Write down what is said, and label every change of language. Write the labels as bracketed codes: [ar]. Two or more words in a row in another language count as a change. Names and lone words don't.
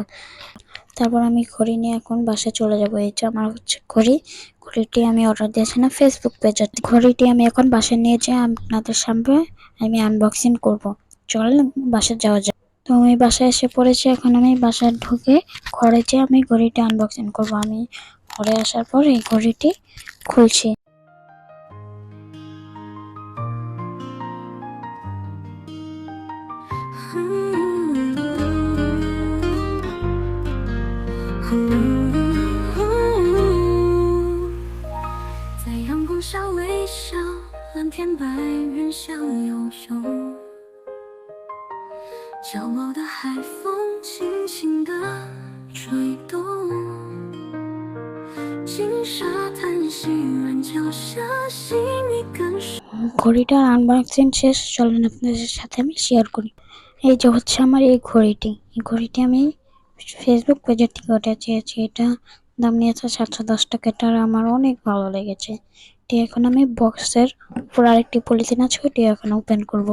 [bn] তারপর আমি ঘড়ি নিয়ে এখন বাসায় চলে যাবো। এই যে আমার হচ্ছে ঘড়িটি আমি অর্ডার দিয়েছিলাম ফেসবুক পেজে। ঘড়িটি আমি এখন বাসায় নিয়ে যেয়ে আপনাদের সামনে আমি আনবক্সিং করবো। চলেন বাসায় যাওয়া যাক। তো আমি বাসায় এসে পড়েছি। এখন আমি বাসায় ঢুকে ঘরে যেয়ে আমি ঘড়িটি আনবক্সিং করবো। আমি ঘরে আসার পর এই ঘড়িটি খুলছি। [zh] 在阳光下微笑，蓝天白云相拥拥，角落的海风轻轻地吹动，金沙滩细软脚下，细腻感受。 [bn] ঘড়িটার আনবক্সিং শেষ। চলেন আপনাদের সাথে আমি শেয়ার করি। এই যে হচ্ছে আমার এই ঘড়িটি আমি ফেসবুক পেজের থেকে ওটা চেয়েছি। এটা দাম নিয়েছে 710 টাকা। এটা আমার অনেক ভালো লেগেছে। এটি এখন আমি বক্সের উপর আরেকটি পলিথিন আছে, ওটি এখন ওপেন করব।